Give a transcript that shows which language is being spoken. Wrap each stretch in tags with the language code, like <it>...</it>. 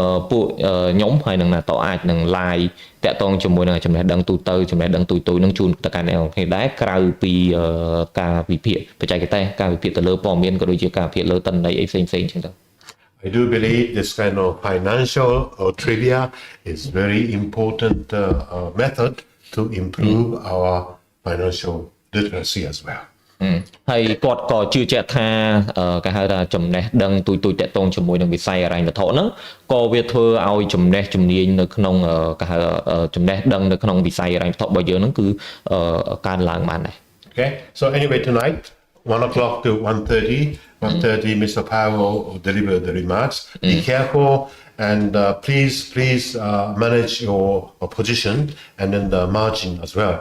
<km>ពួកខ្ញុំហើយនឹងណាតអាចនឹង live តាក់ទងជាមួយនឹងចំណេះដឹងទូទៅចំណេះដឹងទូទៅនឹងជូនទៅកាន់អ្នកនរគ្នាដែរក្រៅពីការវិភាគបច្ចេកទេសការវិភាគទៅលើព័ត៌មានក៏ដូចជាការវិភាគលើតន័យអីផ្សេងៗអញ្ចឹងទៅ</km> <en>I do believe this kind of financial trivia is very important method to improve our financial literacy as well.</en> <km>ហើយគាត់ក៏ជឿជាក់ថាគេហៅថាចំណេះដឹងទូទៅតាក់ទងជាមួយនឹងវិស័យហិរញ្ញវត្ថុហ្នឹងក៏វាធ្វើឲ្យចំណេះជំនាញនៅក្នុងគេហៅចំណេះដឹងនៅក្នុងវិស័យហិរញ្ញវត្ថុរបស់យើងហ្នឹងគឺកើនឡើងបានដែរ</km> <en>Okay, so anyway tonight 1 o'clock to 1:30</en> <km>Mr.</km> <en>Powell will deliver the remarks. Be careful and please manage your position and then the margin as well.</en>